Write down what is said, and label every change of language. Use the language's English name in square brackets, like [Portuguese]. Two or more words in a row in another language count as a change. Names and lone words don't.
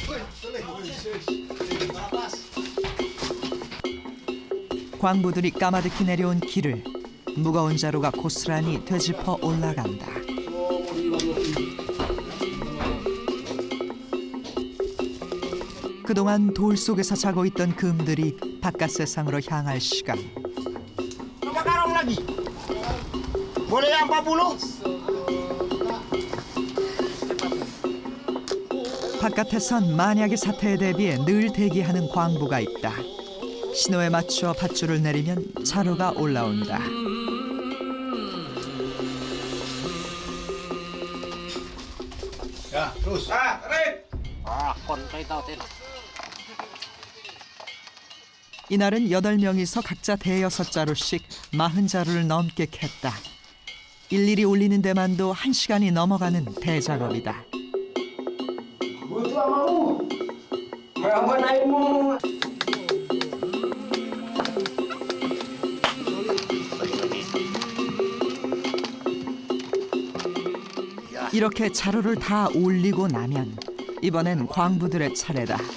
[Korean] 광부들이 까마득히 내려온 길을 무거운 자루가 고스란히 되짚어 올라간다. 그동안 돌 속에서 자고 있던 금들이 바깥 세상으로 향할 시간. [Indonesian] Sekarang lagi. Boleh yang 40? [Korean] 바깥에선 만약의 사태에 대비해 늘 대기하는 광부가 있다. 신호에 맞춰 밧줄을 내리면 자루가 올라온다. [Indonesian] Ya, terus. Kontai tau tin. [Korean] 이날은 8명이서 각자 대여섯 자루씩 40자루를 넘게 캤다. 일일이 올리는 데만도 1시간이 넘어가는 대작업이다. 이렇게 자루를 다 올리고 나면 이번엔 광부들의 차례다.